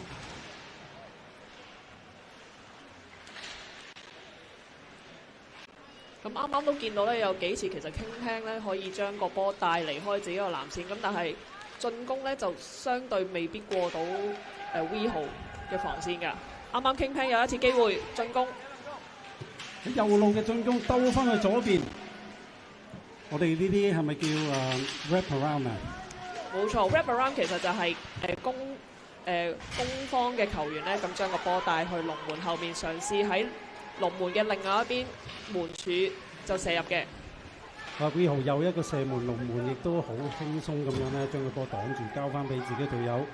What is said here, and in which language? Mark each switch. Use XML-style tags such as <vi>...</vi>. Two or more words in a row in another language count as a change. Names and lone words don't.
<yue>咁啱啱都見到咧，有幾次其實King Pan咧可以將個波帶離開自己個藍線，咁但係進攻咧就相對未必過到V 號嘅防線㗎。啱啱King Pan有一次機會進攻，右路嘅進攻兜翻去左邊。我哋呢啲係咪叫</yue> <en>wrap around</en> <yue>啊？冇錯 ，</yue> <en>wrap around</en> <yue>其實就係攻方嘅球員咧，咁將個波帶去龍門後面，嘗試喺龍門嘅另外一邊門柱就射入嘅。 V 號又一個射門，龍門亦都好輕鬆咁樣咧，將個波擋住，交翻俾自己隊友。</yue>